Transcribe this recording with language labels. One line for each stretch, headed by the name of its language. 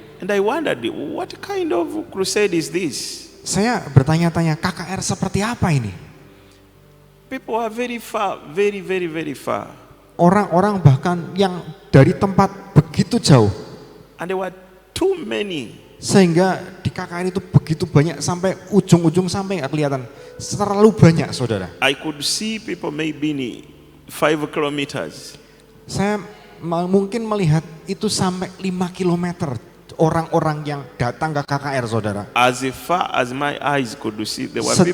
English: And I wondered, what kind of crusade is this?
Indonesian: Saya bertanya-tanya, KKR seperti apa ini?
English: People are very far, very far.
Indonesian: Orang-orang bahkan yang dari tempat begitu jauh,
English: And there were too many.
Indonesian: sehingga di KKR itu begitu banyak sampai ujung-ujung sampai nggak kelihatan. Terlalu banyak, saudara.
English: I could see people maybe in 5 kilometers.
Indonesian: Saya mungkin melihat itu sampai 5 kilometer orang-orang yang datang ke KKR, saudara.
English: As far as my eyes could see, there were people.